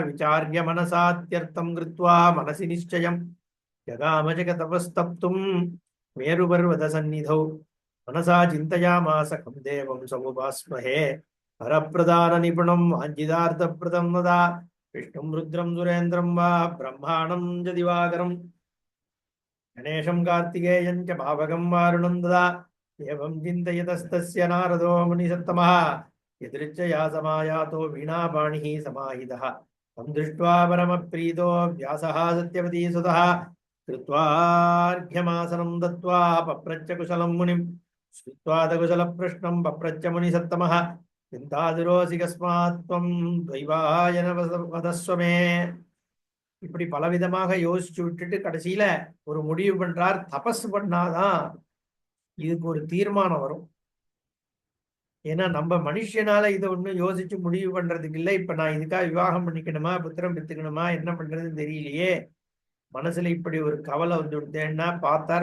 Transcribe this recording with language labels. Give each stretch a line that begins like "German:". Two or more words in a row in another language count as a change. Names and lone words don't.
Sanskrit: विचार्य मनसात्यर्थं कृत्वा मनसि निश्चयम् जगाम च तपस्तप्तुं मेरुपर्वत सन्निधौ मनसा चिन्तयामास कं देवं समुपास्महे वरप्रदान निपुणं वाञ्छितार्थ प्रदं तथा विष्णुं रुद्रं सुरेन्द्रं वा ब्रह्माणं च दिवाकरम् गणेशं कार्तिकेयं च पावकं वारुणं तथा एवं चिन्तयतस्तस्य नारदो मुनिसत्तमः यदृच्छया समायातो वीणापाणिः समाहितः तं दृष्ट्वा परमप्रीतो व्यासः सत्यवती सुतः कृत्वार्घ्यमासनं दत्त्वा पप्रच्छ कुशलं मुनिं श्रुत्वा कुशलप्रश्नं पप्रच्छ मुनिसत्तमः चिन्तादुरोऽसि कस्मात् त्वं द्वैवायन वदस्व मे.
Tamil: இப்படி பலவிதமாக யோசிச்சு விட்டுட்டு கடைசியில ஒரு முடிவு பண்றார். தபஸ் பண்ணாதான் இதுக்கு ஒரு தீர்மானம் வரும். ஏன்னா நம்ம மனுஷனால இதை ஒன்றும் யோசிச்சு முடிவு பண்றதுக்கு இல்லை. இப்ப நான் இதுக்காக விவாகம் பண்ணிக்கணுமா, புத்திரம் பெத்துக்கணுமா, என்ன பண்றதுன்னு தெரியலையே, மனசுல இப்படி ஒரு கவலை வந்து விடுத்தேன்னா பார்த்தார்.